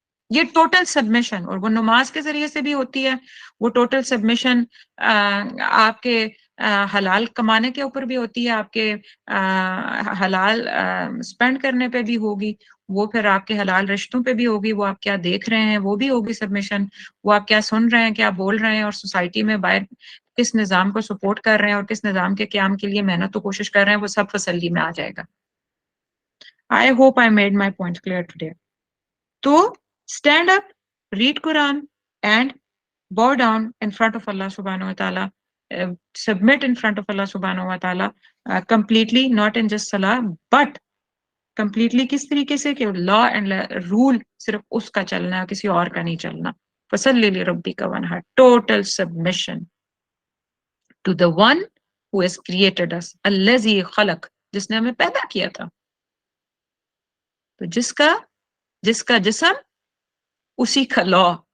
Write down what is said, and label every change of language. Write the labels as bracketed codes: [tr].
[ur] یہ total submission, اور وہ نماز کے ذریعے سے بھی ہوتی ہے. وہ ٹوٹل سبمیشن آپ کے حلال کمانے کے اوپر بھی ہوتی ہے، آپ کے حلال سپینڈ کرنے پہ بھی ہوگی، وہ پھر آپ کے حلال رشتوں پہ بھی ہوگی، وہ آپ کیا دیکھ رہے ہیں وہ بھی ہوگی سبمیشن، وہ آپ کیا سن رہے ہیں، کیا بول رہے ہیں، اور سوسائٹی میں باہر کس نظام کو سپورٹ کر رہے ہیں اور کس نظام کے قیام کے لیے محنت و کوشش کر رہے ہیں، وہ سب فصلی میں آ جائے گا. [en] I hope I made my point clear today. تو stand up, read Quran, and bow down in front of Allah subhanahu wa ta'ala, submit in front of Allah subhanahu wa ta'ala, completely, not in just salah, but completely [ur] کس طریقے سے کہ [en] law and rule [ur] صرف اس کا چلنا ہے، کسی اور کا نہیں چلنا. [ar] فَصَلِّ لِرَبِّكَ وَانْحَرْ, [en] total submission to the one who has created us, [ar] الَّذِي خَلَق, [ur] جس نے ہمیں پیدا کیا تھا. تو جس کا جسم اسی کا لا.